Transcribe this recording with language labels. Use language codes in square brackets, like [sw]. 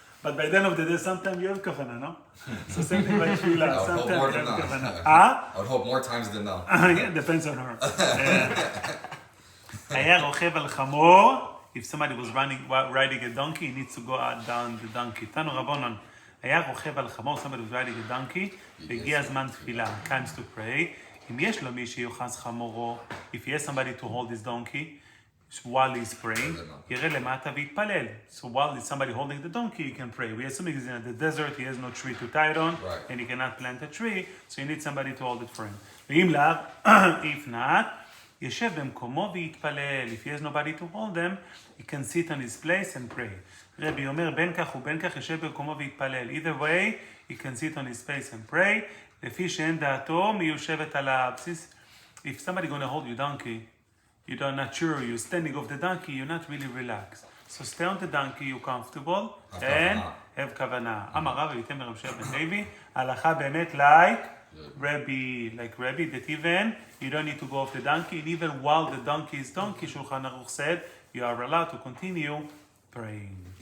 [en] But by the end of the day, sometimes you have kavanah, no? So same thing like tefillah, sometimes you have kavanah. I would hope more times than not. Yeah, depends on her. [he] היה רוכב על חמור. [en] If somebody was riding a donkey, he needs to go down the donkey. [he] תנו רבונן, היה רוכב על חמור, [en] somebody was riding a donkey, [he] והגיע הזמן תפילה, [en] times to pray. [he] אם יש לו מי שיוחז חמורו, [en] if he has somebody to hold his donkey, while he's praying, [he] יראה למטה ויתפלל. [en] So while there's somebody holding the donkey, he can pray. We assume he's in the desert, he has no tree to tie it on, and he cannot plant a tree, so you need somebody to hold it for him. [he] ואם לאו, [en] if not, [he] ישב במקומו ויתפלל. [en] If he has nobody to hold them, he can sit on his place and pray. [he] רבי אומר, בין כך ובין כך ישב במקומו ויתפלל. [en] Either way, he can sit on his place and pray. [he] לפי שאין דעתו מיושבת עליו. [en] If somebody going to hold your donkey, you're not sure, you're standing off the donkey, you're not really relaxed. So stay on the donkey, you're comfortable, and have kavanah. [he] אמר רב וייתם לרב שמעון בן לוי, הלכה באמת [en] like Rabbi, that even you don't need to go off the donkey, and even while the donkey is donkey, Shulchan Aruch said, you are allowed to continue praying.